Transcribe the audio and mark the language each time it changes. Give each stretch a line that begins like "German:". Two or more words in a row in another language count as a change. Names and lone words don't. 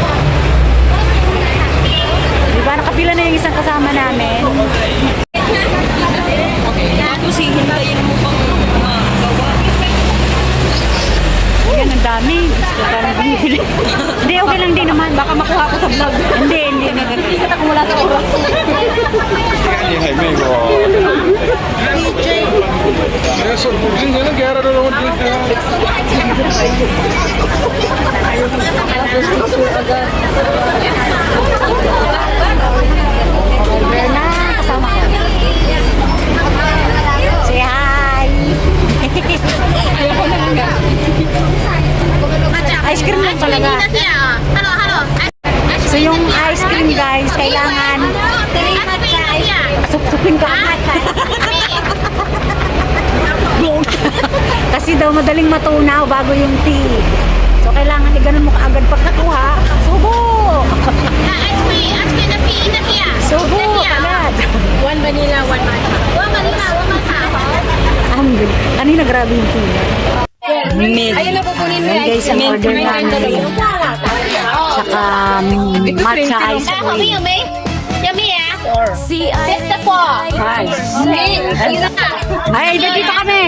Filipino: Di ba, nakapila na yung isang kasama namin. Tapos hihintayin mo pang gawa. Ayan, ang dami. Ang dami bumibili. Hindi, okay lang din naman. Baka makuha ko sa vlog. Hindi. Nakikita ko wala sa oras.
Cantonese: 你係咩喎？係啊，熟先嗰啲幾多都攞啲。
Filipino: Na, kasama ko.
English: Say hi!
Filipino: Ayoko na lang.
English: Ice cream
Filipino: lang talaga. So yung
English: ice cream
Filipino: guys, kailangan supsupin ka. Kasi daw madaling matunaw bago yung tea. So kailangan i-ganon mo kaagad pag nakuha. Subo! Subo! Agad!
English: One vanilla, one matcha.
Filipino: Ang galing. Kanina grabe yung tea. Ayun na pupunin mo Ayan guys, ang order namin. Saka
English: matcha ice cream.
Filipino: Ay, dito kami.